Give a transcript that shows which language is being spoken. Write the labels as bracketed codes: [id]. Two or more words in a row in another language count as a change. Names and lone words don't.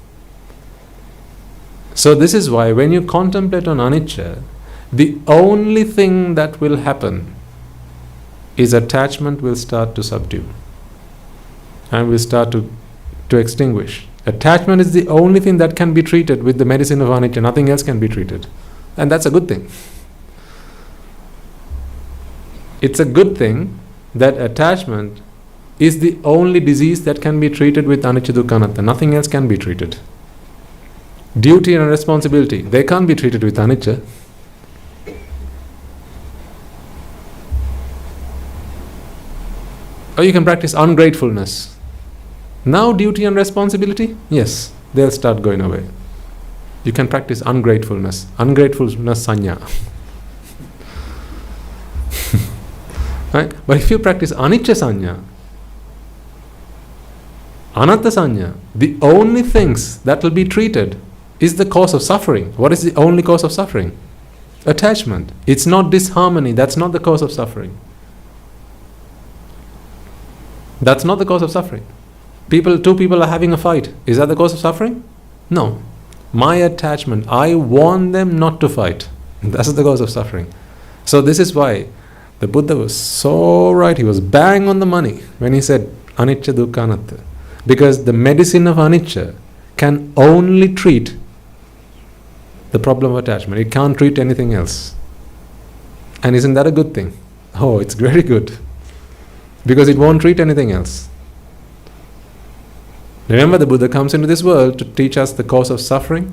[en] So this is why when you contemplate on anicca, the only thing that will happen is attachment will start to subdue and will start to extinguish. Attachment is the only thing that can be treated with the medicine of anicca. Nothing else can be treated. And that's a good thing. It's a good thing that attachment is the only disease that can be treated with [pi] anicca dukkha anatta. [en] Nothing else can be treated. Duty and responsibility, they can't be treated with anicca. Or you can practice ungratefulness. Now duty and responsibility, yes, they'll start going away. You can practice ungratefulness sanya. Right? But if you practice [pi] anicca sanya, anatta sanya, [en] the only things that will be treated is the cause of suffering. What is the only cause of suffering? Attachment. It's not disharmony. That's not the cause of suffering. That's not the cause of suffering. Two people are having a fight. Is that the cause of suffering? No. My attachment, I want them not to fight. That's the cause of suffering. So this is why the Buddha was so right. He was bang on the money when he said [pi] anicca dukkha anatta. [en] Because the medicine of anicca can only treat the problem of attachment. It can't treat anything else. And isn't that a good thing? Oh, it's very good. Because it won't treat anything else. Remember, the Buddha comes into this world to teach us the cause of suffering.